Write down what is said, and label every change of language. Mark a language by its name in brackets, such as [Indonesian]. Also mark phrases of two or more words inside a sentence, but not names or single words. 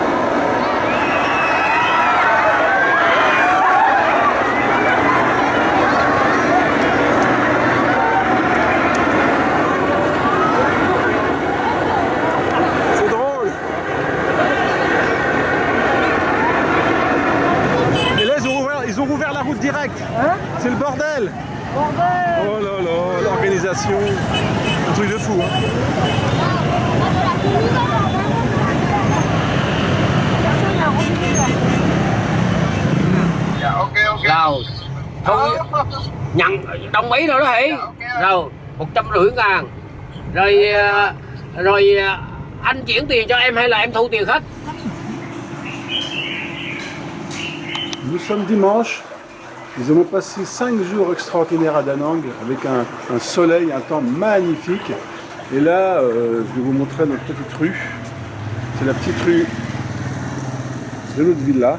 [French] C'est drôle. Et là, ils ont rouvert la route directe. Hein? C'est le bordel. Bordel! Oh là là, l'organisation. Un truc de fou. Hein. [Vietnamese] Rồi thôi nhận đồng ý rồi đó Hỷ. Rồi 150.000 rồi anh chuyển tiền cho em hay là em thu tiền khách? [French] Nous sommes dimanche. Nous avons passé 5 jours extraordinaires à Da Nang avec un soleil, un temps magnifique. Et là, je vais vous montrer notre petite rue. C'est la petite rue de notre villa.